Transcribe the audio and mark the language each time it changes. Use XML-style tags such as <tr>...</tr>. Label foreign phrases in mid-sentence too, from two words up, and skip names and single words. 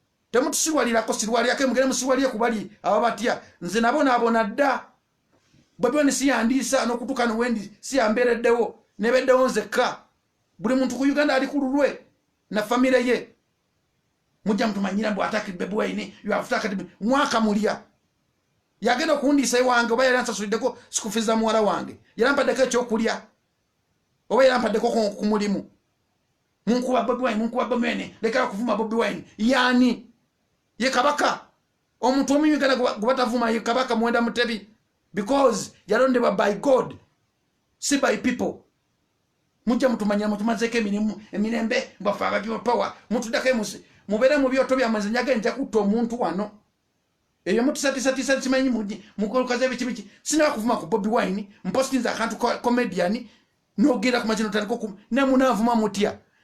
<lg>Temutusiwalirako, sirwalirako, mugende musiwalire ku bali ababatya. Nze nabo naabona dda. Bobi Wine siyandiisa n'okutuuka ne wendi siyambeereddewo. Nebeddewo nzekka. Buli muntu ku Uganda ali ku lulwe na famire ye. Mujja mutumanyira mbu attack Bobi Wine,</lg> <en>you have attacked me.</en> <lg>Mwaka mulya. Yagenda okundiisa ewange, oba yali ansasuliddeko school fees za muwala wange. Yali ampaddeko ekyokulya. Oba yali ampaddeko ku, ku mulimu. Munkuba Bobi Wine, munkuba Bobi Wine. Lekera kuvuma Bobi Wine. Yani? Ye kabaka. Omuntu omu Uganda gwe ba-, gwe batavuma ye kabaka Mwenda Mutebi.</lg> <en>Because yalondebwa by God. Si by people.</en> <lg>Mujja mutumanyira, mutumazeeko emirimu, emirembe, mbaffe aba people power. Mutuddako emusi. Mubeere mu byoto byammwe, nze njaga nja kutta omuntu wano. Eyo mutisatisa simanyi mugi-, mukolukaze biki biki. Sina kuvuma ku Bobi Wine, mpostinze akantu ko-, comedian, n'ogenda ku makino taliko ku-, ne munaavuma mutya.</lg>